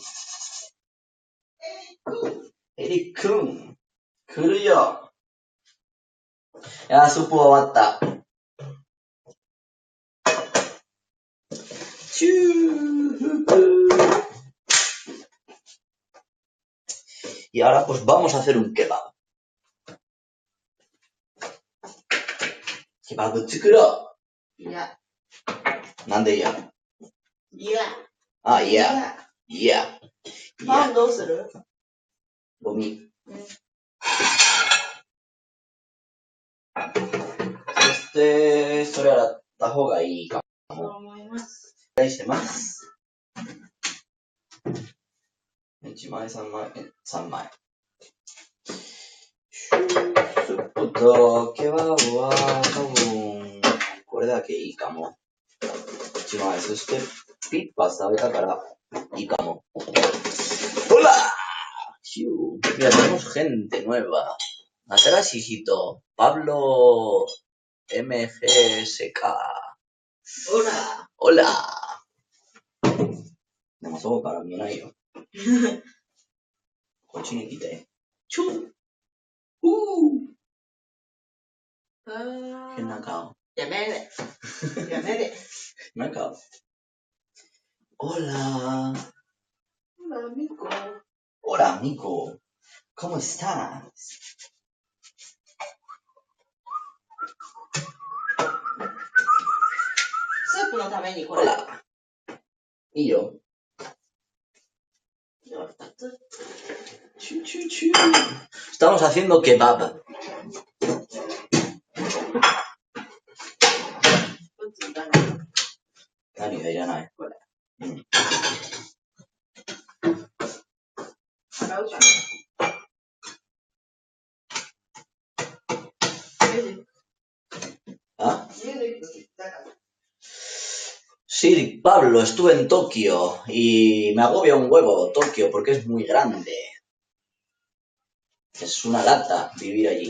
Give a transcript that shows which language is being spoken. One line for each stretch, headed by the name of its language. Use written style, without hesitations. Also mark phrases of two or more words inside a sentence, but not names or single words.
Japanese: エリックン。来るよ。いや、スープ終わった。
Spanish: チュー。Y ahora pues vamos a hacer un kebab.
Japanese: Kebab 作ろう。いや。なんでいや？いや。あ、いや。いや。パンどうする？ゴミ。そして、それ洗った方がいいかも。そう思います。お願いします。1枚、3枚、3枚。スープとケバブは多分、これだけいいかも。1枚、そしてピッパ食べたからいいかも。
Spanish: ほら Mira, tenemos gente nueva.
Japanese: 新しい人。Pablo MGSK。ほら。でもそうから見えないよ。こっちに来て。変な顔。やめれ。やめれ。なんか、Hola,
Spanish: amigo. Hola, amigo. ¿Cómo estás?
Japanese: スープのためにこれ。
Spanish: Hola. Y yo. Estamos haciendo kebab.
Japanese: 何がいらないこれ。洗うじゃん。
Spanish: ¿Ah? Sí, Pablo, estuve en Tokio y me agobia un huevo Tokio porque es muy grande. Es una lata vivir allí.